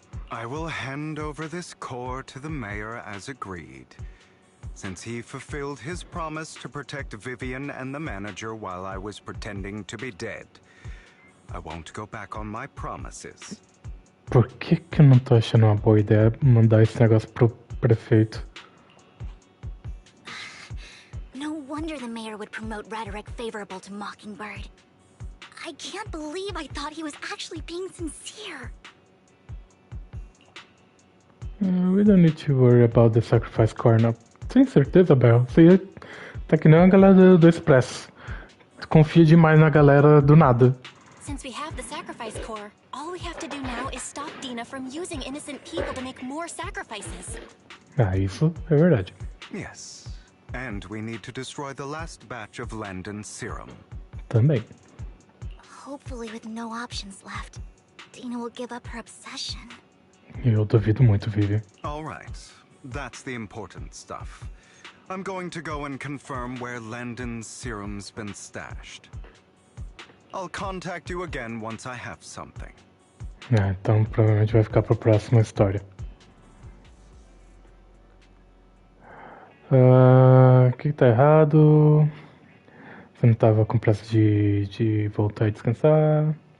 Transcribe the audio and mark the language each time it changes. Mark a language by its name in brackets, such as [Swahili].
[English] I will hand over this core to the mayor as agreed. since he fulfilled his promise to protect Vivian and the manager while I was pretending to be dead. I won't go back on my promises. [Portuguese] Por que eu não tô achando uma boa ideia mandar esse negócio pro prefeito? [English] No wonder the mayor would promote rhetoric favorable to Mockingbird. I can't believe I thought he was actually being sincere. We don't need to worry about the sacrifice core now. [Portuguese] Sem certeza, Bel. Você tá que nem a galera do Express. Tu confia demais na galera do nada. [English] Since we have the sacrifice core, all we have to do now is stop Dina from using innocent people to make more sacrifices. [Portuguese] Ah, isso é verdade. [English] Yes. And we need to destroy the last batch of Landon's serum. [Portuguese] Também. [English] Hopefully with no options left, Dina will give up her obsession. [Portuguese] Eu duvido muito, Vivi. [English] All right. That's the important stuff. I'm going to go and confirm where Landon's serum's been stashed. I'll contact you again once I have something. [Portuguese] Então provavelmente vai ficar pra próxima história. O que tá errado? Você não tava com pressa de voltar e descansar?